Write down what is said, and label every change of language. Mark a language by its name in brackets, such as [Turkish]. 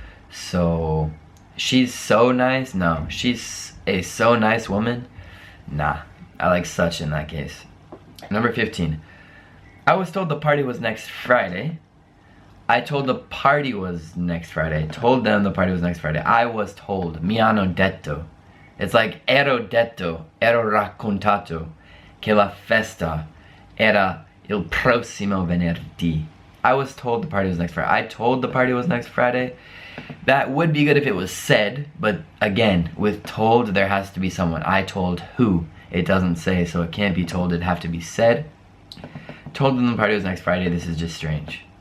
[English] So she's so nice? No. She's a so nice woman? Nah. I like such in that case. Number 15. I was told the party was next Friday. I told the party was next Friday. I told them the party was next Friday. I was told. Mi hanno detto. [Italian] It's like ero detto, ero raccontato che la festa era il prossimo venerdì. [English] I was told the party was next Friday. I told the party was next Friday. That would be good if it was said, but again, with told, there has to be someone. I told who? It doesn't say, so it can't be told. It'd have to be said. Told them the party was next Friday. This is just strange.